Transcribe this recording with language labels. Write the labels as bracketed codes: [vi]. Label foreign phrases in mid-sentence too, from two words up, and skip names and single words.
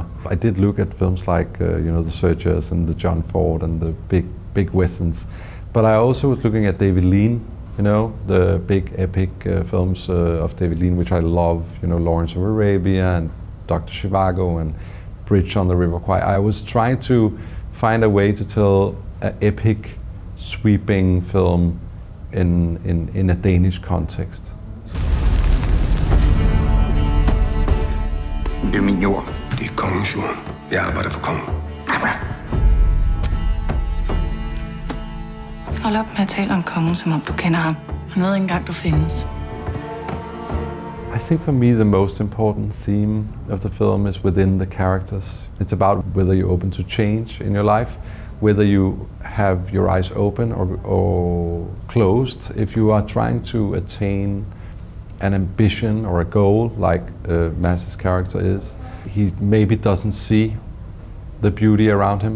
[en] I did look at films like, The Searchers and the John Ford and the big Westerns, but I also was looking at David Lean, the big epic films of David Lean, which I love, Lawrence of Arabia and Dr. Zhivago and Bridge on the River Kwai. I was trying to find a way to tell an epic, sweeping film in a Danish context. [da] Det er min jord. Det er kongens jord. Jeg arbejder for kongen. Hold op med at tale om kongen, som om du kender ham. Han ved ikke engang, du findes. [en] I think for me the most important theme of the film is within the characters. It's about whether you're open to change in your life, whether you have your eyes open or closed. If you are trying to attain an ambition or a goal, like Mads' character is, he maybe doesn't see the beauty around him.